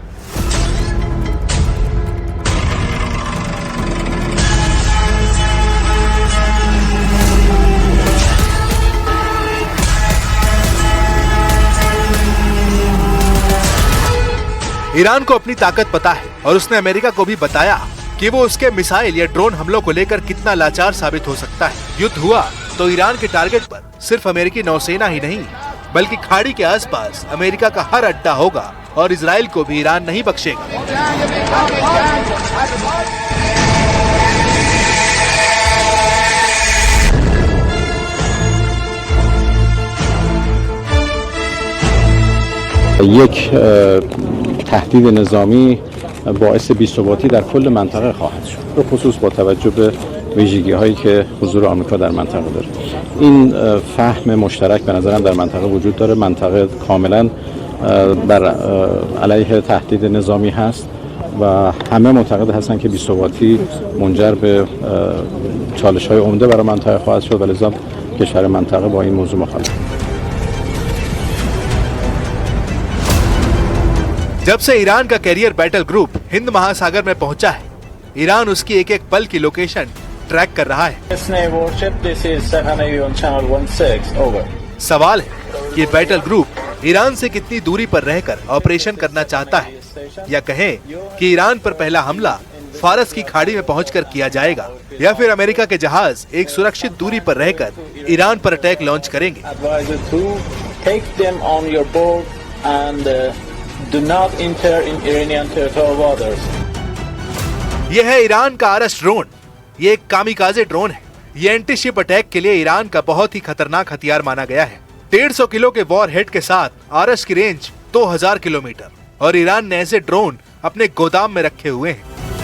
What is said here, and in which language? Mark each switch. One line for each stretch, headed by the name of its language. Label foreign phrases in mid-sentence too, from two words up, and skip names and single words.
Hindi: ईरान को अपनी ताकत पता है और उसने अमेरिका को भी बताया कि वो उसके मिसाइल या ड्रोन हमलों को लेकर कितना लाचार साबित हो सकता है। युद्ध हुआ तो ईरान के टारगेट पर सिर्फ अमेरिकी नौसेना ही नहीं बल्कि खाड़ी के आसपास अमेरिका का हर अड्डा होगा और इजराइल को भी ईरान नहीं बख्शेगा।
Persian: تهدید نظامی باعث بی‌ثباتی در کل منطقه خواهد شد، به خصوص با توجه به ویژگی‌هایی که حضور آمریکا در منطقه داره. این فهم مشترک به نظرم در منطقه وجود داره. منطقه کاملا بر علیه تهدید نظامی هست و همه معتقد هستند که بی‌ثباتی منجر به چالش‌های عمده برای منطقه خواهد شد و لذا کشور منطقه با این موضوع مخالف.
Hindi: जब से ईरान का
English: carrier battle group
Hindi: हिंद महासागर में पहुंचा है, ईरान उसकी एक एक पल की लोकेशन ट्रैक कर रहा है। सवाल है कि ये
English: battle group
Hindi: ईरान से कितनी दूरी पर रहकर ऑपरेशन करना चाहता है, या कहें कि ईरान पर पहला हमला फारस की खाड़ी में पहुंचकर किया जाएगा, या फिर अमेरिका के जहाज एक सुरक्षित दूरी पर रहकर ईरान पर
English: attack launch
Hindi: करेंगे।
English: Do not enter in Iranian territorial waters.
Hindi: यह है ईरान का आरस ड्रोन। ये एक
English: kamikaze drone
Hindi: है। ये
English: anti ship attack
Hindi: के लिए ईरान का बहुत ही खतरनाक हथियार माना गया है। 150 किलो के
English: war head
Hindi: के साथ आरस की रेंज 2000 किलोमीटर और ईरान ने ऐसे ड्रोन अपने गोदाम में रखे हुए हैं।